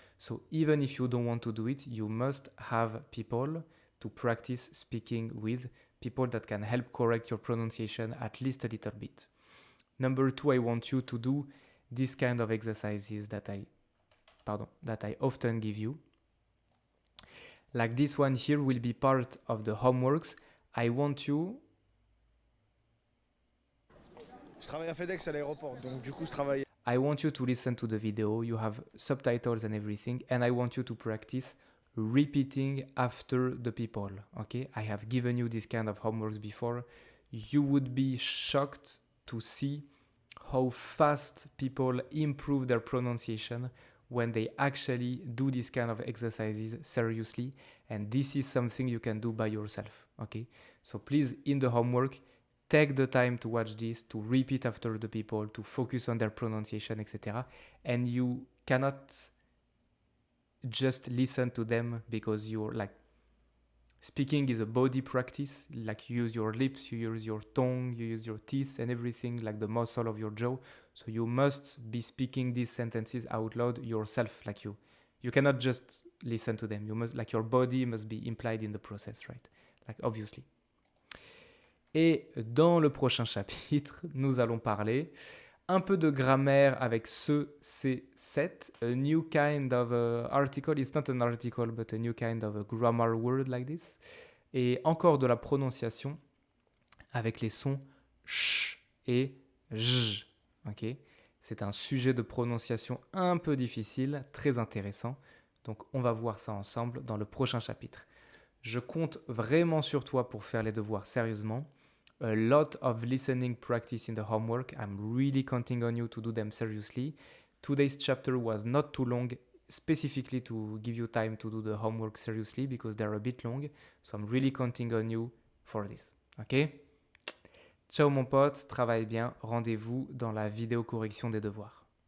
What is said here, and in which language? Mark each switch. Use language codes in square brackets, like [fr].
[en] So even if you don't want to do it, you must have people to practice speaking with, people that can help correct your pronunciation at least a little bit. Number 2, I want you to do this kind of exercises that I often give you. Like this one here will be part of the homeworks. I want you... [fr] Je travaille à FedEx à l'aéroport, donc du coup je travaille. [en] I want you to listen to the video. You have subtitles and everything, and I want you to practice repeating after the people. Okay, I have given you this kind of homeworks before. You would be shocked to see how fast people improve their pronunciation when they actually do this kind of exercises seriously. And this is something you can do by yourself. Okay, so please, in the homework, take the time to watch this, to repeat after the people, to focus on their pronunciation, etc. And you cannot just listen to them because you're like, speaking is a body practice. Like you use your lips, you use your tongue, you use your teeth and everything, like the muscle of your jaw. So you must be speaking these sentences out loud yourself. Like you cannot just listen to them. You must, like, your body must be implied in the process, right? Like obviously. [fr] Et dans le prochain chapitre, nous allons parler un peu de grammaire avec ce C7, [en] a new kind of article. It's not an article, but a new kind of a grammar word like this. [fr] Et encore de la prononciation avec les sons ch et j. Okay? C'est un sujet de prononciation un peu difficile, très intéressant. Donc on va voir ça ensemble dans le prochain chapitre. Je compte vraiment sur toi pour faire les devoirs sérieusement. [en] A lot of listening practice in the homework. I'm really counting on you to do them seriously. Today's chapter was not too long, specifically to give you time to do the homework seriously because they're a bit long. So I'm really counting on you for this. Ok? [fr] Ciao mon pote, travaille bien. Rendez-vous dans la vidéo correction des devoirs.